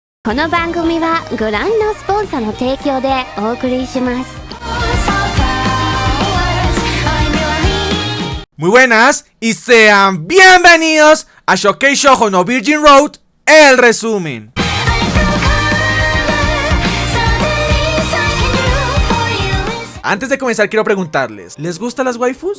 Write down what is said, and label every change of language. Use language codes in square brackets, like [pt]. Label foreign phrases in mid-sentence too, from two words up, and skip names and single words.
[ja] この番組はご覧のスポンサーの提供でお送りします。 [es] Muy buenas y sean bienvenidos a Shokkei Shoujo no Virgin Road, el resumen. Antes de comenzar quiero preguntarles, ¿les gustan las waifus?